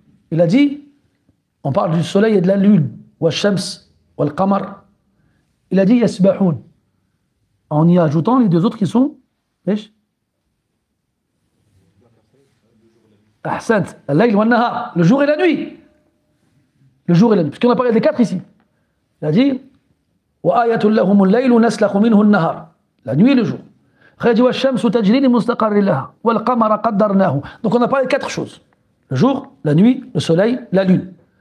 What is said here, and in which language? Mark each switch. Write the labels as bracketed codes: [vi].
[fr] Il a dit, on parle du soleil et de la lune, [ar] wa shams wal qamar. [fr] Il a dit yasbahun en y ajoutant les deux autres qui sont ahsant, [ar] al-layl wa an-nahar, [fr] le jour et la nuit. Le jour et la nuit, puisqu'on a parlé des 4 ici. Il a dit [ar] وَآيَةٌ لَهُمُ اللَّيْلُ نَسْلَخُ مِنْهُ النَّهَارِ. [fr] La nuit et le jour. [ar] وَالشَّمْسُ تَجْرِي لِمُسْتَقَرٍّ لَهَا وَالْقَمَرَ قَدَّرْنَاهُ. [fr] Donc on a parlé de 4 choses. Le jour, la nuit, le soleil, la lune.